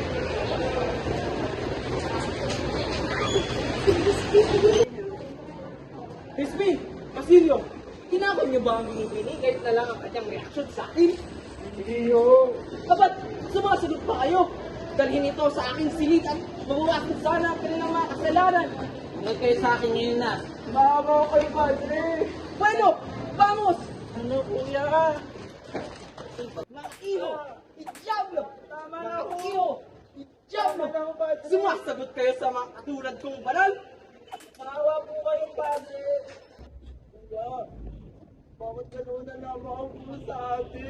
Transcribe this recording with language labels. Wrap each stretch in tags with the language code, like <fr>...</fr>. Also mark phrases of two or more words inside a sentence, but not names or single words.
<tl>Crispin, Basilio, tinakot niyo ba ang binibini kahit na lang ang kanyang reaksyon sa akin? Hindi ho. Abat, sumasagot pa kayo. Dalhin ito sa aking silid at mabawasan sana ang kanilang mga kasalanan. Huwag kayo sa akin ngayon na. Mama kayo,</tl> <es>Padre. Bueno, vamos!</es> <tl>Ano, kuya? Mga iho! Idyablo! Tama na ako! Iho! Idyablo! Sumasagot kayo sa mga katulad kong banal? Maawa po kayong Padre. Kuya, bakit gano'n na lamang po sa atin?</tl>